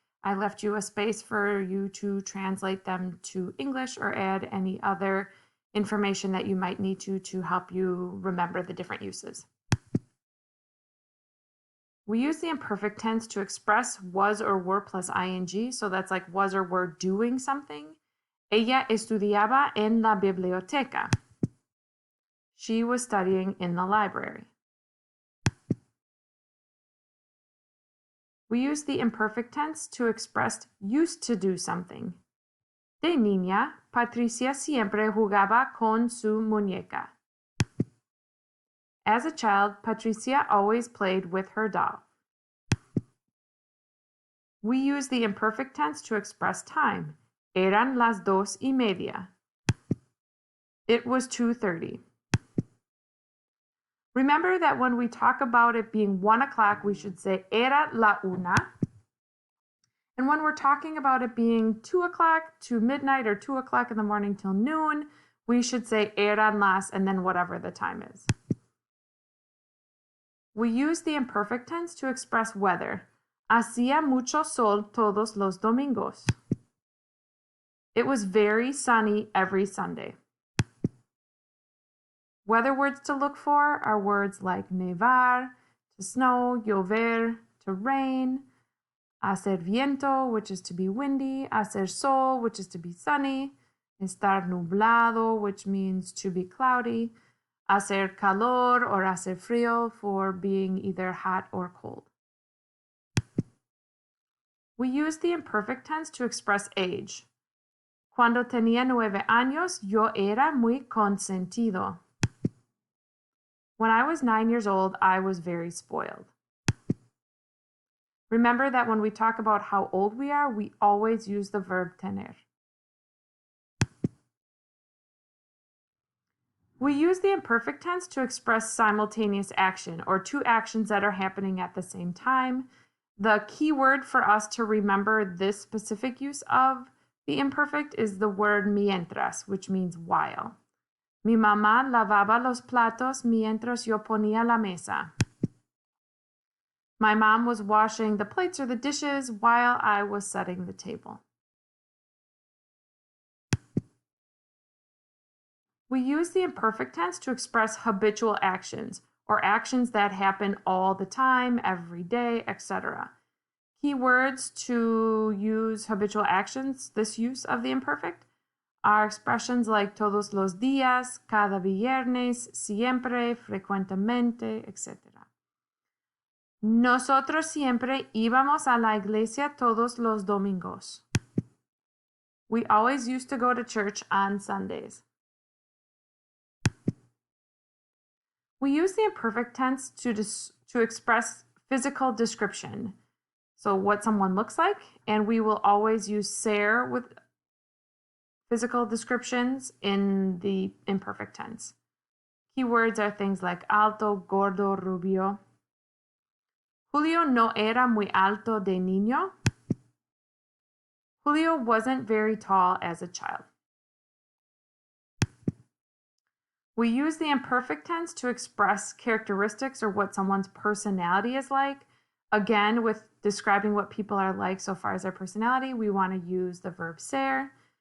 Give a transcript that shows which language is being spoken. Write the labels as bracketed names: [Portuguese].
[English] I left you a space for you to translate them to English or add any other information that you might need to help you remember the different uses. We use the imperfect tense to express was or were plus ing, so that's like was or were doing something. [Spanish] Ella estudiaba en la biblioteca. [English] She was studying in the library. We use the imperfect tense to express used to do something. [Spanish] De niña, Patricia siempre jugaba con su muñeca. [English] As a child, Patricia always played with her doll. We use the imperfect tense to express time. [Spanish] Eran las 2:30. [English] It was 2:30. Remember that when we talk about it being 1 o'clock, we should say [Spanish] era la una. [English] And when we're talking about it being 2 o'clock to midnight or 2 o'clock in the morning till noon, we should say [Spanish] eran las [English] and then whatever the time is. We use the imperfect tense to express weather. [Spanish] Hacía mucho sol todos los domingos. [English] It was very sunny every Sunday. Weather words to look for are words like nevar, to snow, llover, to rain, hacer viento, which is to be windy, hacer sol, which is to be sunny, estar nublado, which means to be cloudy, hacer calor or hacer frío for being either hot or cold. We use the imperfect tense to express age. [Spanish] Cuando tenía 9 años, yo era muy consentido. [English] When I was 9 years old, I was very spoiled. Remember that when we talk about how old we are, we always use the verb tener. We use the imperfect tense to express simultaneous action, or two actions that are happening at the same time. The key word for us to remember this specific use of the imperfect is the word mientras, which means while. [Spanish] Mi mamá lavaba los platos mientras yo ponía la mesa. [English] My mom was washing the plates or the dishes while I was setting the table. We use the imperfect tense to express habitual actions, or actions that happen all the time, every day, etc. Key words to use habitual actions, this use of the imperfect, are expressions like [Spanish] todos los días, cada viernes, [English] siempre, frecuentemente, etc. [Spanish] Nosotros siempre íbamos a la iglesia todos los domingos. [English] We always used to go to church on Sundays. We use the imperfect tense to express physical description, so what someone looks like, and we will always use ser with physical descriptions in the imperfect tense. Keywords are things like alto, gordo, rubio. [Spanish] Julio no era muy alto de niño. [English] Julio wasn't very tall as a child. We use the imperfect tense to express characteristics or what someone's personality is like. Again, with describing what people are like so far as their personality, we want to use the verb ser.